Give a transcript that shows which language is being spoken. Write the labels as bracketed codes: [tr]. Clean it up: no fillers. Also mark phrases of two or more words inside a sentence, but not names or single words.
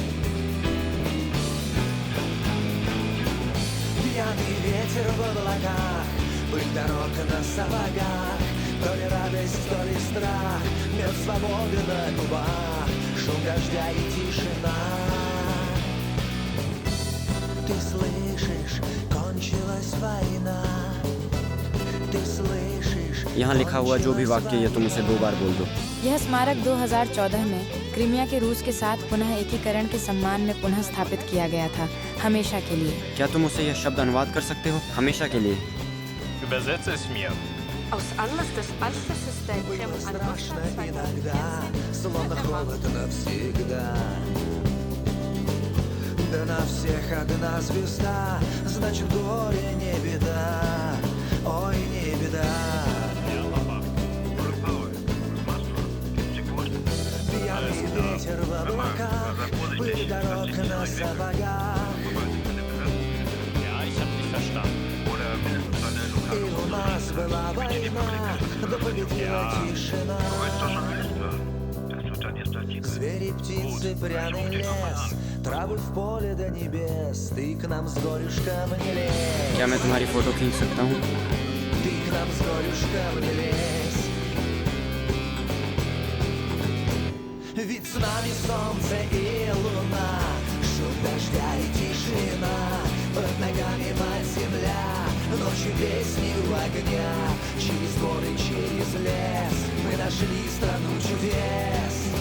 [ru] Пьяный ветер в облаках, пыль дорог на сапогах, то ли радость, то ли страх, мед свободы на губах, шум дождя и тишина. Ты слышишь, кончилась война. Ты слышишь. [hi] यहाँ लिखा हुआ जो भी वाक्य ये तुम उसे 2 बार बोल दो। यह स्मारक 2014 में क्रीमिया के रूस के साथ पुनः एकीकरण के सम्मान में पुनः स्थापित किया गया था, हमेशा के लिए। क्या तुम उसे यह शब्द अनुवाद कर सकते हो? हमेशा के लिए। [de] Übersetze es mir. Aus Anlass des Anschlusses der Krim an Russland 2014 [ru] Да на всех одна звезда, значит горе не беда, ой, не беда. Пьяный ветер в облаках, пыль дорог на сапогах. И у нас была война, да победила тишина. Звери, птицы, пряный лес, травы в поле до небес, ты к нам с горюшком не лезь. [hi] क्या मैं तुम्हारी फोटो खींच सकता हूँ? [ru] Ты к нам с горюшком не лезь. Ведь с нами солнце и луна, шум дождя и тишина, под ногами мать земля, ночью песни у огня, через горы, через лес мы нашли страну чудес.